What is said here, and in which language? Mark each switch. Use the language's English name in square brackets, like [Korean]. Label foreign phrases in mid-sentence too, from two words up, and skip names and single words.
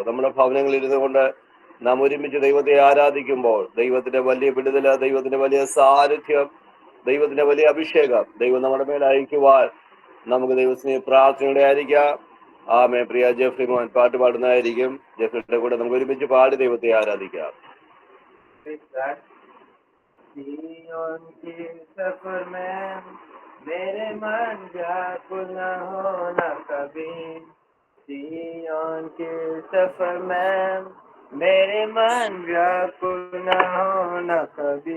[Malayalam] നമ്മുടെ ഭവനങ്ങളിൽ ഇരുന്നു കൊണ്ട് നാം ഒരുമിച്ച് ദൈവത്തെ ആരാധിക്കുമ്പോൾ ദൈവത്തിന്റെ വലിയ വിടുതല്, ദൈവത്തിന്റെ വലിയ സാന്നിധ്യം, ദൈവത്തിന്റെ വലിയ അഭിഷേകം ദൈവം നമ്മുടെ മേൽ അയക്കുവാൻ നമുക്ക് ദൈവത്തിന് പ്രാർത്ഥനയോടെ ആയിരിക്കാം. ആമേ. പ്രിയ ജെഫ്രി മോൻ പാട്ട് പാടുന്നതായിരിക്കും. ജെഫ്രിയുടെ കൂടെ നമുക്ക് ഒരുമിച്ച് പാടി ദൈവത്തെ ആരാധിക്കാം. [Hindi] मेरे मन व्याकुल न होना कभी, सिय्योन के सफर में मेरे मन व्याकुल न होना कभी।